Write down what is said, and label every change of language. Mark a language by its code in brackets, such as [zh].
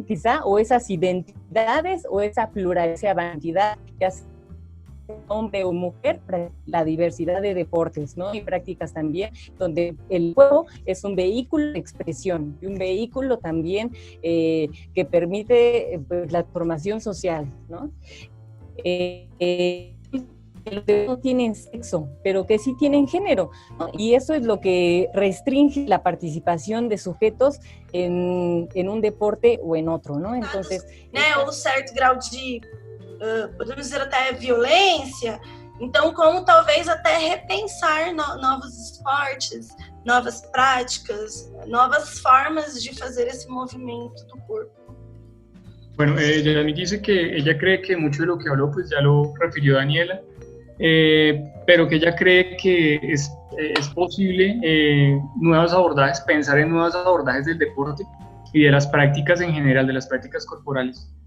[es] Quizá, o esas identidades o esa pluralidad, esa variedad, ya sea hombre o mujer, para la diversidad de deportes, ¿no? Y prácticas también, donde el juego es un vehículo de expresión y un vehículo también que permite pues, la formación social, ¿no? Que no tienen sexo, pero que sí tienen género, ¿no? Y eso es lo que restringe la participación de sujetos en un deporte o en otro, ¿no? Entonces, [pt] um certo grau de podemos dizer até violência, então como talvez até repensar novos esportes, novas práticas, novas formas de fazer esse movimento do corpo. [es] Bueno, Yasmín dice que ella cree que mucho de lo que habló pues ya lo refirió Daniela, pero que ella cree que es posible nuevos abordajes, pensar en nuevos abordajes del deporte y de las prácticas en general, de las prácticas corporales.